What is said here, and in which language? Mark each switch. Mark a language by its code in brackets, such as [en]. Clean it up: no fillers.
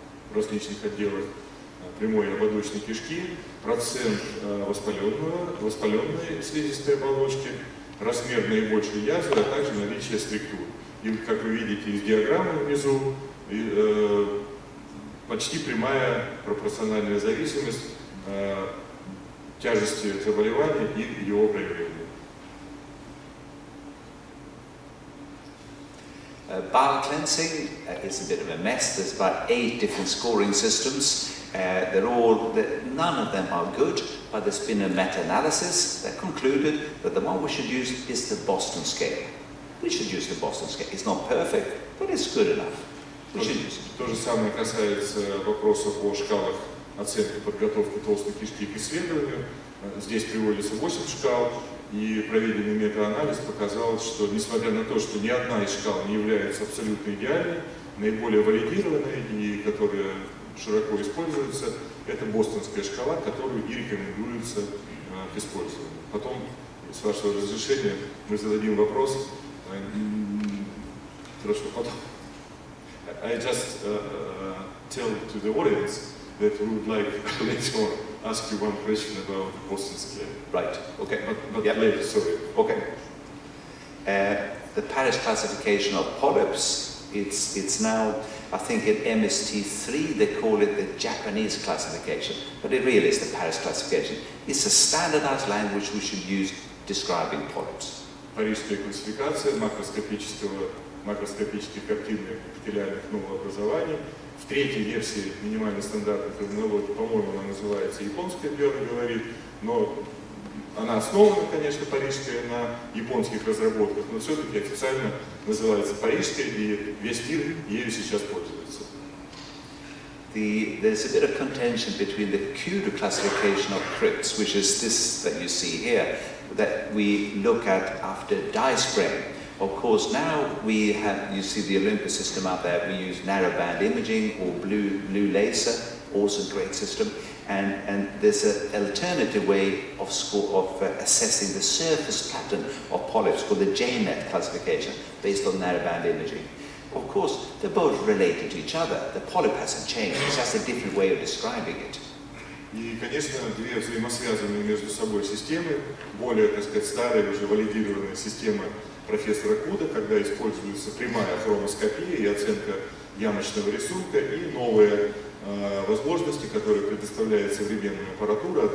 [ru] в различных отделах прямой и ободочной кишки, процент воспаленной слизистой оболочки, размер наибольшей язвы, а также наличие структур. И как вы видите из диаграммы внизу, почти прямая пропорциональная зависимость тяжести заболевания и его проявления. [en] Bowel cleansing is a bit of a mess. There's about 8 different scoring systems. None of them are good, but there's been a meta-analysis that concluded that the one we should use is the Boston scale. We should use the Boston scale. It's not perfect, but it's good enough. We should use it. [ru] То же самое касается вопросов о шкалах оценки подготовки толстой кишки к исследованию. Здесь приводится 8 шкал, и проведенный мета-анализ показал, что несмотря на то, что ни одна из шкал не является абсолютно идеальной, наиболее валидированной и которая широко используется, это бостонская шкала, которую и рекомендуется к использованию. Потом, с вашего разрешения, мы зададим вопрос. Хорошо, потом. [en] I just tell to the audience that we would like later on ask you one question about the Boston scale. Right. Okay. But yep. Later, sorry. Okay. The Paris classification of polyps. It's now, I think, in MST3 they call it the Japanese classification, but it really is the Paris classification. It's a standardized language we should use describing polyps. [ru] Парижская классификация макроскопических активных эпителиальных новообразований. В третьей версии минимальной стандартной терминологии, по-моему, она называется японская, Бёрн говорит, но она основана, конечно, парижская на японских разработках, но все-таки официально называется парижской, и весь мир ею сейчас пользуется. [en] There's a bit of contention between the Kudu classification of crypts, which is this that you see here, that we look at after dye spraying. Of course, now we have, you see the Olympus system out there, we use narrowband imaging or blue laser, also a great system. And there's an alternative way of assessing the surface pattern of polyps called the JNet classification, based on narrowband imaging. Of course, they're both related to each other. The polyp hasn't changed, it's just a different way of describing it. [ru] И, конечно, две взаимосвязанные между собой системы, более, так сказать, старая, уже валидированная система профессора Куда, когда используется прямая хромоскопия и оценка ямочного рисунка, и новые возможности, которые предоставляет современная аппаратура.